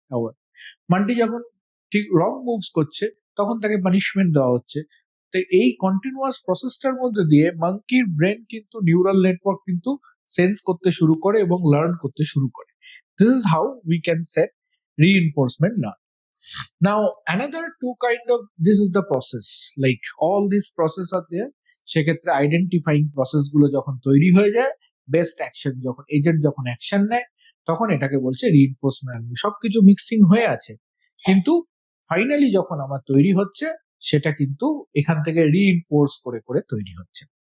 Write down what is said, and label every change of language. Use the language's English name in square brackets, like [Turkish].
[Bangla] আবার মান্টি যখন ঠিক রং মুভস করছে তখন তাকে পানিশমেন্ট দেওয়া হচ্ছে। তো এই কন্টিনিউয়াস প্রসেসটার মধ্যে দিয়ে মাঙ্কির ব্রেন কিন্তু নিউরাল নেটওয়ার্ক কিন্তু সেন্স করতে শুরু করে এবং লার্ন করতে শুরু করে। [English] This is how we can set reinforcement learning. Now another two kind of, this is the process, like all these process are there. [Bangla] সেক্ষেত্রে আইডেন্টিফাইং প্রসেস গুলো যখন তৈরি হয়ে যায়, বেস্ট অ্যাকশন যখন এজেন্ট যখন অ্যাকশন নেয়, তখন এটাকে বলছে রিইনফোর্সমেন্ট। সবকিছু মিক্সিং হয়ে আছে, কিন্তু ফাইনালি যখন আমার তৈরি হচ্ছে, সেটা কিন্তু এখান থেকে রিইনফোর্স করে করে তৈরি হচ্ছে।